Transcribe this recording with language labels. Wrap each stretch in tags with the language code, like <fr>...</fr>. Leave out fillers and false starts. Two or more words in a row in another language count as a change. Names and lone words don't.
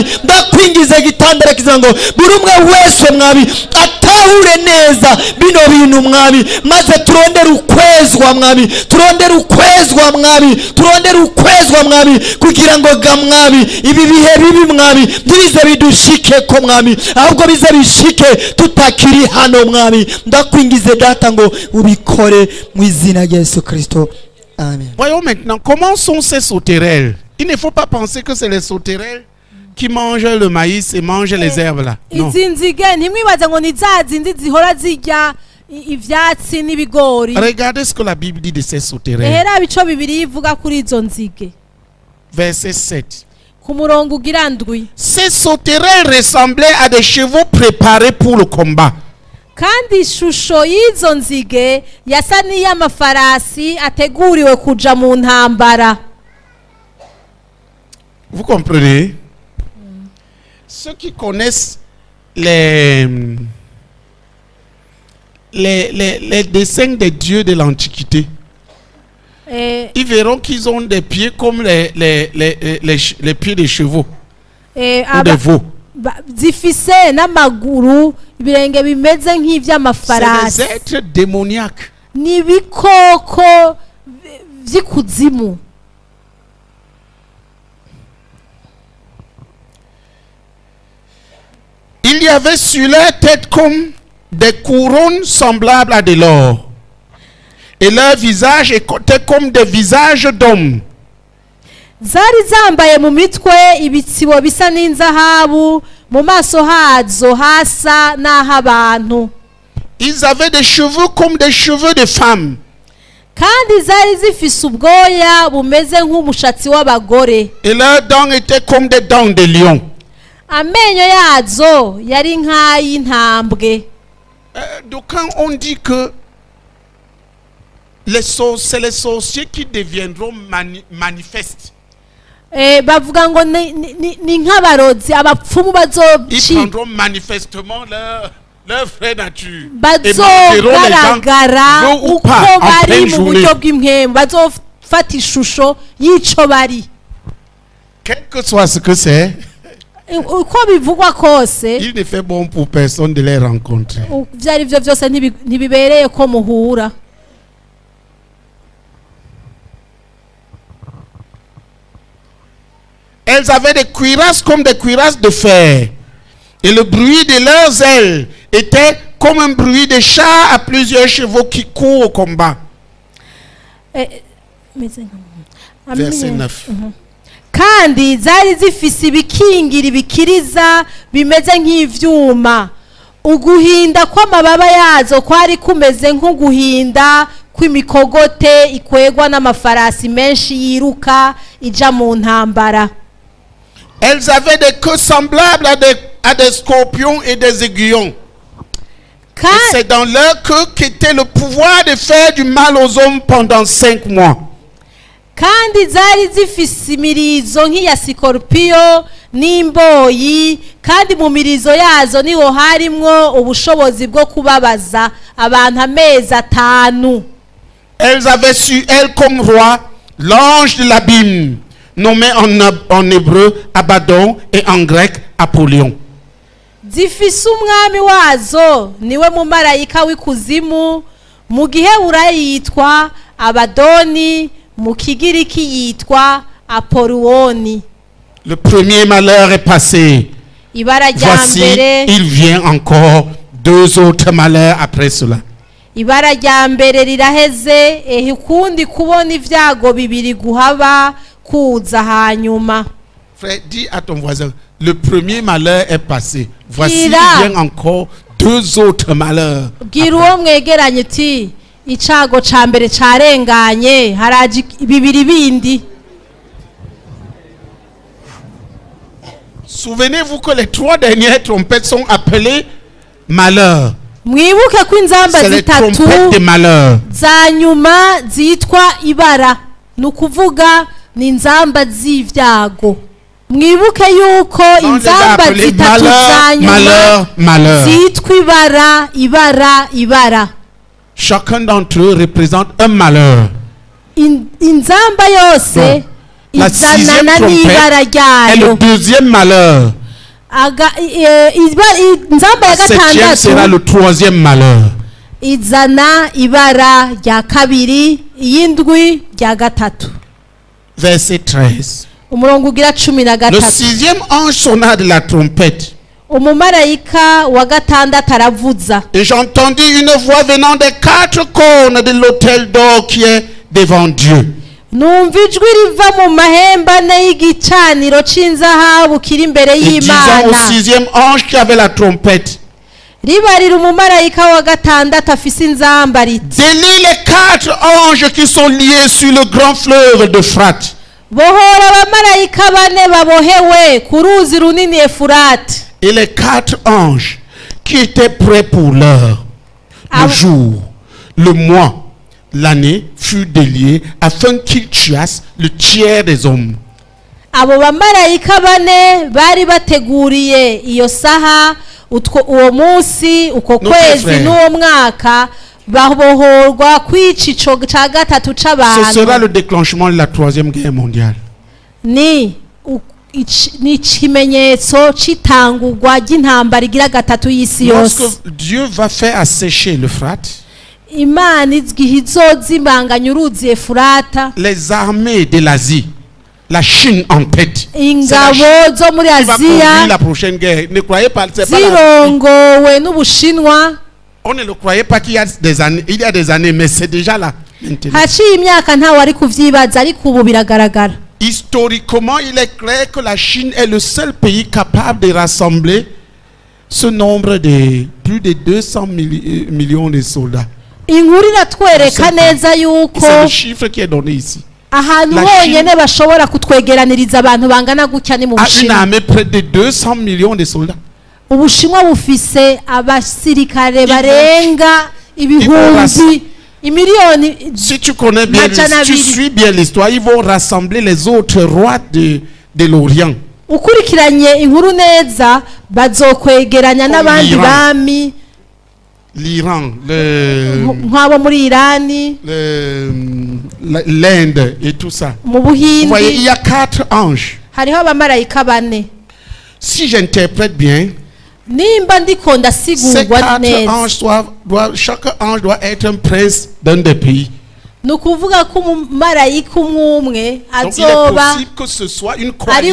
<rn>Ndakwingize gitandara kiza ngo buri umwe wese mwami atahure neza bino bintu mwami, maze turondere ukwezwa mwami, turondere ukwezwa mwami, turondere ukwezwa mwami kugira ngo ga mwami ibi bihe bibi mwami ntibize bidushike ko mwami, ahubwo bize bishike tutakiri hano mwami. Ndakwingize data ngo ubikore mu izina rya Yesu Kristo, amen.</rn> <fr>Voyons maintenant comment sont ces sauterelles. Il ne faut pas penser que c'est les sauterelles qui mangent le maïs et mangent les herbes là. Non.</fr> <rn>Izinzige ntimwibaze ngo ni za zindi zihora zirya ivyatsi n'ibigori.</rn> <fr>Regardez ce que la Bible dit de ces sauterelles.</fr> <rn>Ehera bico bibiri ivuga kuri izo nzige.</rn> <fr>Verset 7.</fr> <rn>Ku murongo ugira ndwi.</rn> <fr>Ces sauterelles ressemblaient à des chevaux préparés pour le combat.</fr> <rn>Kandi ishusho y'izo nzige yasa n'iy'amafarasi ateguriwe kuja mu ntambara.</rn> <fr>Vous comprenez? Ceux qui connaissent les dessins des dieux de l'Antiquité, ils verront qu'ils ont des pieds comme les pieds des chevaux ou des veaux.</fr> <rn>Zifise n'amaguru ibirenge bimeze nk'ivy'amafarasi.</rn> <fr>C'est des êtres démoniaques.</fr> <rn>Ni bikoko vy'ikuzimu.</rn> <fr>Il y avait sur leur tête comme des couronnes semblables à de l'or. Et leur visage était comme des visages d'hommes.</fr> <rn>Zari zambaye mu mitwe ibitsibo bisa n'inzahabu, mu maso hazo hasa n'ahabantu.</rn> <fr>Ils avaient des cheveux comme des cheveux de femmes.</fr> <rn>kandi zari zifise ubwoya bumeze nk'umushatsi w'abagore.</rn> <fr>Et leurs dents étaient comme des dents de lion.</fr> <rn>Amenyo yazo yari nk'ay'intambwe.</rn> <fr>Donc quand on dit que c'est les sorciers qui deviendront manifestes.</fr> <rn>Bavuga ngo ni nk'abarozi abapfumu</rn> <fr>Ils prendront manifestement leur vraie nature.</fr> <rn>Bazogaragara uko bari mu buryo bw'impwemu, bazofata ishusho y'ico bari.</rn> <fr>Quel que soit ce que c'est,</fr> <rn>uko bivugwa kose,</rn> <fr>il ne fait bon pour personne de les rencontrer.</fr> <rn>Vyari vyo vyose ntibibereye ko muhura.</rn> <fr>Elles avaient des cuirasses comme des cuirasses de fer. Et le bruit de leurs ailes était comme un bruit de chat à plusieurs chevaux qui courent au combat. Verset 9.</fr> <rn>Kandi zari zifise ibikingira ibikiriza bimeze nk'ivyuma. Uguhinda kw'amababa yazo kwari kumeze nk'uguhinda kw'imikogote ikwegwa n'amafarasi menshi yiruka ija mu ntambara.</rn> <fr>Elles avaient des queues semblables à des scorpions et des aiguillons. Et c'est dans leur queue qu'était le pouvoir de faire du mal aux hommes pendant 5 mois.</fr> <rn>Kandi zari zifise imirizo nk'iya sikorupiyo n'imboyi, kandi mu mirizo yazo niho harimwo ubushobozi bwo kubabaza abantu amezi 5.</rn> <fr>Elles avaient su elles comme roi l'ange de l'abîme, nommé en hébreu Abaddon et en grec Apollyon.</fr> <rn>Zifise umwami wazo niwe mumarayika w'ikuzimu, mu Giheburayi yitwa Abadoni, mu Kigiriki yitwa Apollyon.</rn> <fr>Le premier malheur est passé. Voici, il vient encore 2 autres malheurs après cela.</fr> <rn>Ibara rya mbere riraheze, ukundi kubona ivyago bibiri guhaba kuza hanyuma.</rn> <fr>Frère, dis à ton voisin, le premier malheur est passé. Voici, il vient encore 2 autres malheurs.</fr> <rn>Bwira uwo mwegeranye uti icago ca mbere carenganye, haraje bibiri bindi.</rn> <fr>Souvenez-vous que les 3 dernières trompettes sont appelées malheurs.</fr> <rn>Mwibuke ko inzamba zitatu za nyuma zitwa ibara, nukuvuga ni inzamba z'ivyago. Mwibuke yuko inzamba zitatu za nyuma zitwa ibara.</rn> <fr>Chacun d'entre eux représente un malheur.</fr> <rn>Inzamba yose izanana n'ibara ryayo.</rn> <fr>Et le 2e malheur.</fr> <rn>Inzamba ya gatandatu</rn> <fr>sera le 3e malheur.</fr> <rn>Izana ibara rya kabiri, iyindwi rya gatatu.</rn> <fr>Verset 13.</fr> <rn>Umurongo ugira 13.</rn> <fr>Le 6e ange sonna de la trompette.</fr> <rn>Umumarayika wa gatandatu aravuza.</rn> <fr>Et j'entendis une voix venant des 4 cônes de l'autel d'or qui est devant Dieu.</fr> <rn>Numva ijwi riva mu mahembe ane y'igicaniro c'inzahabu kiri imbere y'Imana.</rn> <fr>Disant au 6e ange qui avait la trompette.</fr> <rn>Ribarira umumarayika wa gatandatu afise inzamba riti,</rn> <fr>délie les 4 anges qui sont liés sur le grand fleuve d'Euphrate.</fr> <rn>Bohora abamarayika bane babohewe ku ruzi runini Efurati.</rn> <fr>Et les 4 anges qui étaient prêts pour l'heure, le jour, le mois, l'année fut délié afin qu'ils tuassent le tiers des hommes.</fr> <rn>Abo bamarayika bane bari bateguriye iyo saha, uwo munsi, uko kwezi n'uwo mwaka, babohorwa kwica ico ca gatatu c'abantu.</rn> <fr>Ce sera le déclenchement de la 3e guerre mondiale.</fr> <rn>Ni ikimenyetso c'itangurwa ry'intambara igira gatatu y'isi yose.</rn> <fr>Lorsque Dieu va faire assécher l'Euphrate,</fr> <rn>Imana igihe izozimanganya uruzi Efurata,</rn> <fr>les armées de l'Asie, la Chine en tête,</fr> <rn>ingabo zo muri Aziya</rn> <fr>la prochaine guerre. Ne croyez pas, c'est pas</fr> <rn>zirongowe n'Ubushinwa.</rn> <fr>On ne le croyait pas qu'il y a des années, mais c'est déjà là.</fr> <rn>Haciye imyaka ntawe ari kuvyibaza, ariko ubu biragaragara.</rn> <fr>Historiquement, il est clair que la Chine est le seul pays capable de rassembler ce nombre de plus de 200 millions de soldats.</fr> <rn>inkuru iratwereka neza</rn> <fr>C'est</fr> <rn>yuko</rn> <fr>le chiffre qui est donné ici.</fr> <rn>ahantu</rn> <fr>La</fr> <rn>honyine bashobora kutwegeraniriza abantu bangana gutya ni mu</rn> <fr>À une</fr> <rn>bushinwa</rn> <fr>armée près de 200 millions de soldats.</fr> <rn>ubushinwa bufise abasirikare barenga ibihumbi imiliyoni</rn> <fr>Si tu connais bien,</fr> <rn>Majana</rn> <fr>si tu</fr> <rn>abiri.</rn> <fr>suis bien l'histoire, ils vont rassembler les autres rois de l'Orient.</fr> <rn>ukurikiranye inkuru neza bazokwegeranya n'abandi Iran. bami</rn> <fr>L'Iran,</fr> <rn>nk'abo muri irani</rn> <fr>l'Inde et tout ça.</fr> <rn>mu</rn> <fr>Vous voyez, il</fr> <rn>buhindi</rn> <fr>y a 4 anges.</fr> <rn>hariho abamarayika bane</rn> <fr>Si j'interprète bien,</fr> <rn>nimba ndiko</rn> <fr>ces</fr> <rn>ndasigurwa 4 neza</rn> <fr>anges chaque ange doit être un prince d'un des pays.</fr> <rn>ni ukuvuga ko umumarayika umwe umwe</rn> <fr>Donc il est</fr> <rn>azoba</rn> <fr>possible que ce soit une</fr> <rn>ari</rn>